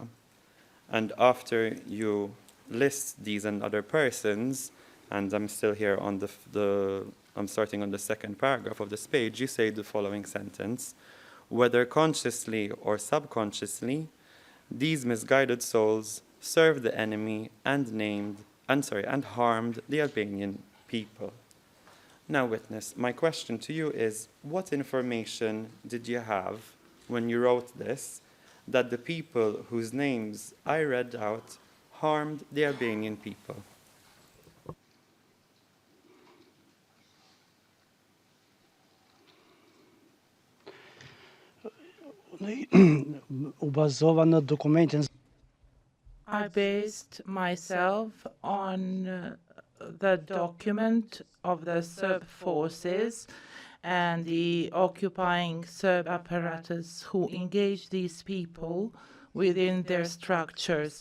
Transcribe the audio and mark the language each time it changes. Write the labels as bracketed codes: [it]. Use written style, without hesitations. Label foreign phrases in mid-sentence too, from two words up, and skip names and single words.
[en] And after you list these and other persons, and I'm still here on I'm starting on the second paragraph of this page, you say the following sentence: "Whether consciously or subconsciously, these misguided souls served the enemy and harmed the Albanian people." Now, witness, my question to you is, what information did you have when you wrote this, that the people whose names I read out harmed the Albanian people? [sq] U bazova në dokumentin. [en] I based myself on the document of the Serb forces and the occupying Serb apparatus who engaged these people within their structures.